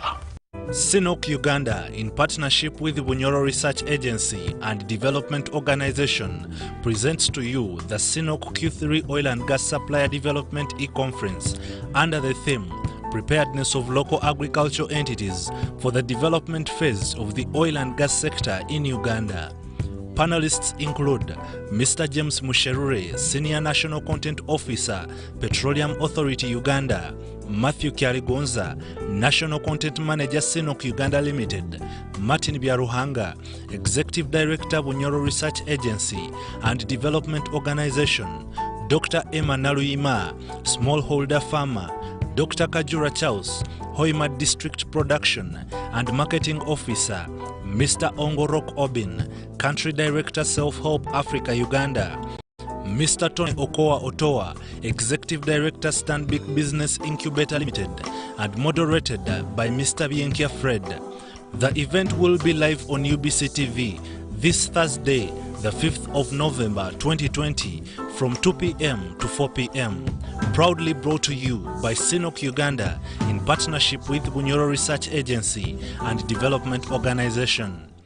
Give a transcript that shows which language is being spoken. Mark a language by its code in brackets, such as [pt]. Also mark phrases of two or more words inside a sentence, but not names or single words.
[en] SINOC Uganda, in partnership with the Bunyoro Research Agency and Development Organization, presents to you the SINOC Q3 Oil and Gas Supplier Development E-Conference under the theme Preparedness of Local Agricultural Entities for the Development Phase of the Oil and Gas Sector in Uganda. Panelists include Mr. James Musherure, Senior National Content Officer, Petroleum Authority Uganda, Matthew Kyaligonza, National Content Manager, SINOC Uganda Limited, Martin Byaruhanga, Executive Director, Bunyoro Research Agency and Development Organization, Dr. Emma Naluima, Smallholder Farmer, Dr. Kajura Chaus, Hoima District Production and Marketing Officer, Mr. Ongorok Obin, Country Director, Self-Help Africa Uganda, Mr. Tony Okoa Otoa, Executive Director, Stanbic Business Incubator Limited, and moderated by Mr. Bienkia Fred. The event will be live on UBC TV this Thursday, the 5th of November 2020 from 2 p.m. to 4 p.m. Proudly brought to you by SINOC Uganda in partnership with Bunyoro Research Agency and Development Organization.